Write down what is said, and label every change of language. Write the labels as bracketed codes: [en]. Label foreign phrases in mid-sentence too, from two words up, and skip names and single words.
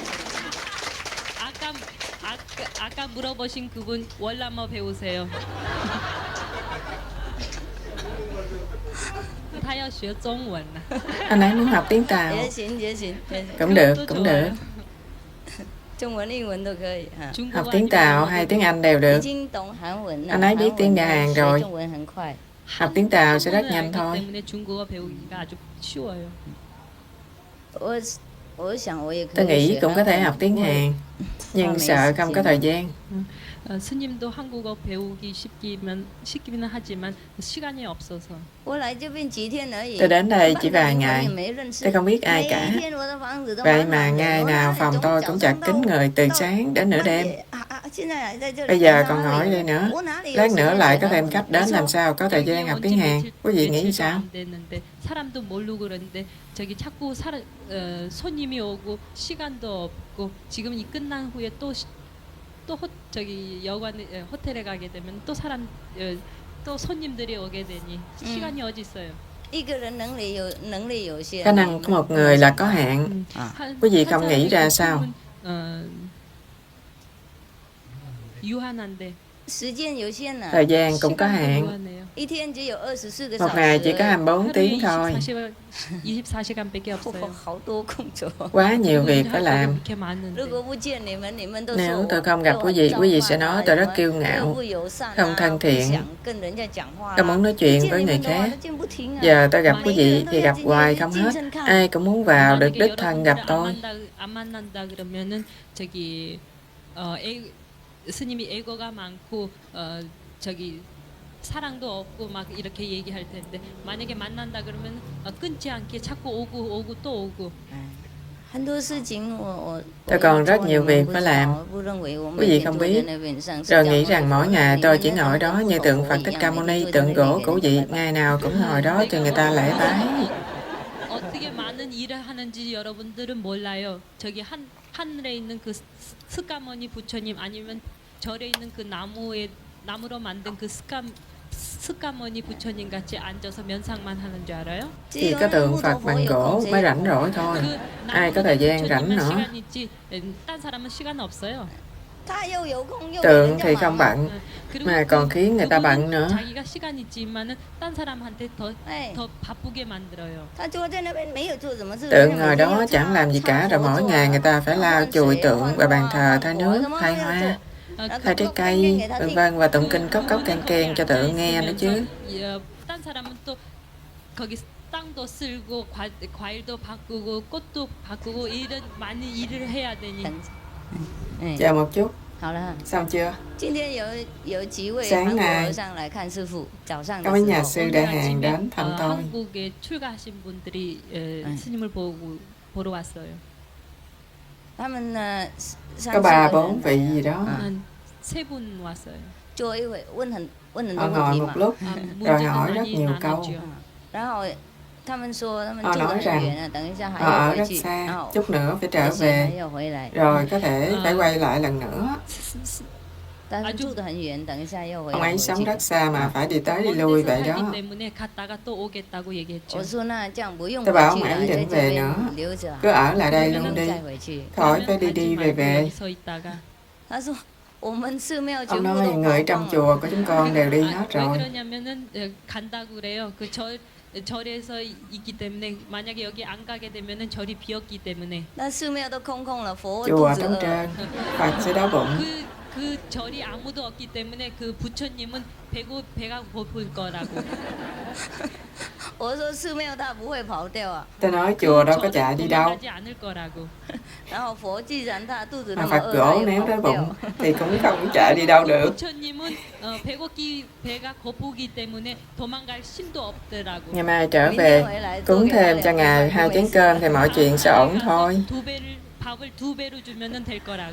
[ko] 아까 물어보신 그분 월남어 배우세요. [zh] 他要学中文啊。 [vi] Anh ấy muốn học tiếng Tàu. Cũng được, cũng được. Học tiếng Tàu hay tiếng Anh đều được. Anh ấy biết tiếng nhà Hàn rồi. Học tiếng Tàu sẽ rất nhanh thôi. Tôi nghĩ cũng có thể học tiếng Hàn, nhưng sợ không có thời gian. [ko] 스님도 한국어 배우기 쉽기는 하지만 시간이 없어서. [vi] Tôi đến đây chỉ vài ngày, tôi không biết ai cả. Vậy mà ngày nào phòng tôi cũng chật kín người từ sáng đến nửa đêm. Bây giờ còn hỏi đây nữa, lát nữa lại có thêm khách đến làm sao có thời gian học tiếng Hàn. Quý vị nghĩ sao? [ko] 사람도 모르고 그러는데 저기 자꾸 손님이 오고 시간도 없고 지금 이 끝난 후에 또 저기 호텔에 가게 되면 또 손님들이 오게 되니 시간이 어디 있어요? [vi] Khả năng của một người là có hạn. Quý vị không nghĩ ra sao? [ko] 유한한데 [vi] Thời gian cũng có hạn. Một ngày chỉ có 24 tiếng thôi. [ko] 24시간밖에 없어요. [vi] Quá nhiều việc phải làm. Nếu tôi không gặp quý vị sẽ nói tôi rất kiêu ngạo, không thân thiện, không muốn nói chuyện với người khác. Giờ tôi gặp quý vị thì gặp hoài không hết. Ai cũng muốn vào được đích thân gặp tôi. [ko] 안 만난다 그러면은 저기 스님이 애고가 많고 저기 사랑도 없고 막 이렇게 얘기할 텐데 만약에 만난다 그러면 끊지 않게 자꾸 오고 또 오고. [vi] Tôi còn rất nhiều việc phải làm. Quý vị không biết. Rồi nghĩ rằng mỗi ngày tôi chỉ ngồi đó như tượng Phật Thích Ca Mâu Ni, tượng gỗ của vị, ngày nào cũng ngồi đó cho người ta lễ bái. [ko] 어떻게 많은 일을 하는지 여러분들은 몰라요. 저기 하늘에 있는 그 스카머니 부처님 아니면 절에 있는 그 나무로 만든 그 스카머니 부처님 같이 앉아서 면상만 하는 줄 알아요? [vi] Chỉ có tượng Phật bằng gỗ mới rảnh rỗi thôi. Ai có thời gian rảnh nữa. [ko] 딴 사람은 시간 없어요. [vi] Tượng thì không bận, mà còn khiến người ta bận nữa. [ko] 자기가 시간 있지만은 딴 사람한테 더 바쁘게 만들어요. [vi] Tượng ngồi đó chẳng làm gì cả, rồi mỗi ngày người ta phải lau chùi tượng và bàn thờ, thay nước, thay hoa, thay trái cây, vân vân, và tụng kinh cốc keng cho tượng nghe nữa chứ. [ko] 딴 사람은 또 거기 땅도 쓸고 과일도 바꾸고 꽃도 바꾸고 이런 많이 일을 해야 되니. [vi] Chờ một chút. Xong chưa? Sáng nay có mấy nhà sư Đại Hàn đến thăm tôi. [ko] 한국에 출가하신 분들이 스님을 보러 왔어요. [vi] Có 3-4 vị gì đó. [ko] 세 분 왔어요. [vi] Họ ngồi một lúc rồi hỏi rất nhiều câu. Họ nói rằng họ ở rất xa, chút nữa phải trở về, rồi có thể phải quay lại lần nữa. Ông ấy sống rất xa mà phải đi tới đi lui vậy đó. Tôi bảo ông ấy đừng về nữa, cứ ở lại đây luôn đi, khỏi phải đi về. Ông nói người trong chùa của chúng con đều đi hết rồi. [ko] 절에서 있기 때문에 만약에 여기 안 가게 되면은 절이 비었기 때문에 [vi] chùa trống trơn, Phật sẽ đói bụng. [ko] 그 절이 아무도 없기 때문에 그 부처님은 배가 고플 거라고. [zh] 我说寺庙它不会跑掉啊， [vi] Tôi nói chùa đâu có [ko] 저는 [vi] chạy đi đâu. [ko] 도망가지 않을 거라고. [zh] 然后佛既然他肚子那 [vi] Mà [zh] 么 [vi] Phật [zh] 饿，他 [vi] gỗ [zh] 也 [vi] nếu [zh] 跑 [vi] đói [zh] 不 [vi] bụng [zh] 掉。 [vi] thì cũng không chạy đi đâu được. [ko] 부처님은 배가 고프기 때문에 도망갈 힘도 없더라고. [vi] Ngày mai trở về cúng thêm cho Ngài 2 chén cơm thì mọi chuyện sẽ ổn thôi. [ko] 밥을 2배로 주면은 될 거라고.